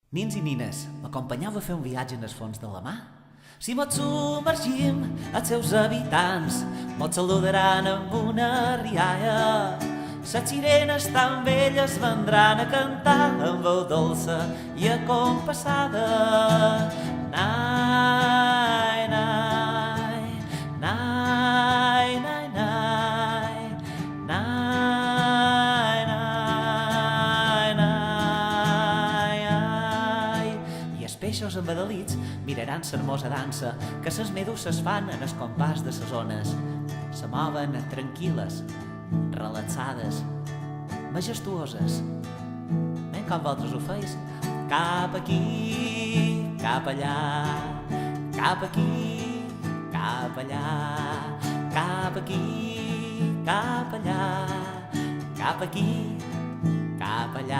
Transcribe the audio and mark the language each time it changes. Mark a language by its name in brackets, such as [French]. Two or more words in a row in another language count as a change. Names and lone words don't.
[Catalan] Nins i nines, m'acompanyeu a fer un viatge en el fons de la mà? Si mos submergim, els seus habitants mos saludaran amb una rialla. Les sirenes tan velles vendran a cantar amb veu dolça i acompassada. Nai, nai, nai, nai, nai, nai, nai, nai, ai. I els peixos embadalits miraran l'hermosa dansa que ses meduses fan en el compàs de ses ones. Se moven tranquil·les, relaxades, majestuoses. Ben com vosaltres ho feis? Cap aquí, cap allà, cap aquí, cap allà, cap aquí, cap allà, cap aquí, cap allà.